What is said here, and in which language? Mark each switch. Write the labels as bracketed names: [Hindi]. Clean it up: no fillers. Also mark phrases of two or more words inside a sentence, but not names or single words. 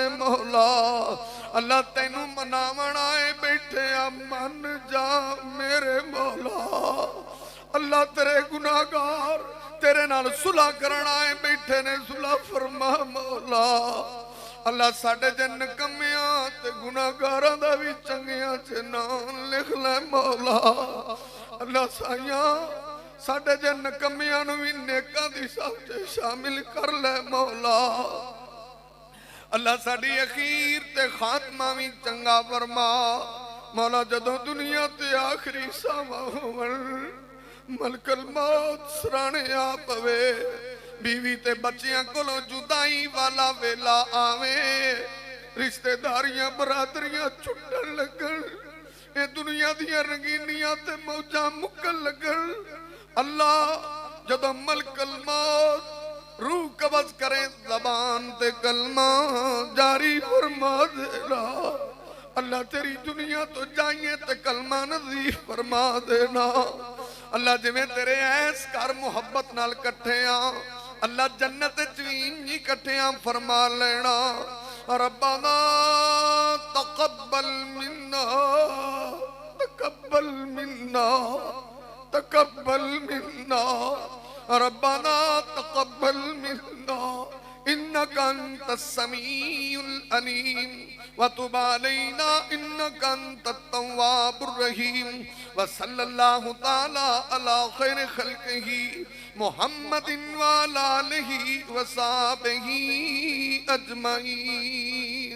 [Punjabi] مولا اللہ تینوں مناونا ہے بیٹھے من جا میرے مولا اللہ تیرے گناہگار تیرے نال صلح کرنا ہے بیٹھے نے صلح فرما مولا اللہ ساڑھے جن کمیاں تے گناہگاراں دا بھی چنگیاں چے نام لکھ لے مولا اللہ سائیاں ساڑھے جن کمیاں نو بھی نیکاں دی ساتھ شامل کر لے مولا اللہ ساڑھی اخیر تے خاتمہ بھی چنگا فرما مولا جدو دنیا تے آخری ساما ہومن ملک الموت سرانے آپ ہوئے بیوی تے بچیاں کلو جدائی والا ویلا آویں رشتہ داریاں برادریاں چھٹن لگن اے دنیا دیاں رنگینیاں تے موجاں مکل لگن اللہ جدو ملک الموت روح قبض کریں زبان تے کلمہ جاری فرما دینا اللہ تیری دنیا تو جائیں تے کلمہ نظیف فرما دینا اللہ جویں تیرے ایس کار محبت نال کٹھیاں اللہ جنت چوین ہی کٹھیاں فرما لینا ربنا [Arabic] تقبل منا تقبل منا تقبل منا ربنا تقبل منا إنك أنت السميع العليم وتب علينا إنك أنت التواب الرحيم وصلى الله تعالى على خير خلقه محمد وعلى آله وصحبه أجمعين